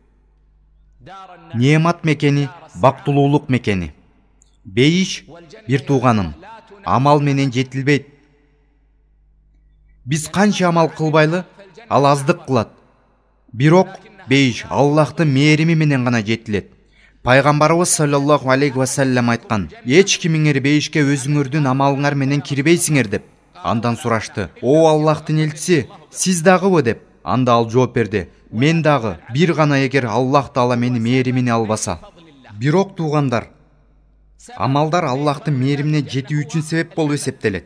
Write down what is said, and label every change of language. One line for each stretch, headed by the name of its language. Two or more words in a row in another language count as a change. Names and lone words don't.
Kyrgyz: Неемат мекени, бактылуулук мекени. Бейиш бир тууганым, амал менен жетилбейт. Биз канча амал кылбайлы, ал аздык кылат. Бирок бейиш Аллахтын мээрими менен гана жетилет. Пайгамбарыбыз
Arabic: صلى الله عليه وسلم
Kyrgyz: айткан: "Эч кимиңер бейишке өзүңөрдүн амалыңар менен кирбейсиңер" деп. Андан сурашты: "О Аллахтын элчиси, сиз дагыбы?" деп. Анда ал жооп берди: "Мен дагы, бир гана эгер Аллах Таала мени мээримине албаса." Бирок туугандар, амалдар Аллахтын мээримине жетүү үчүн себеп болуп эсептелет.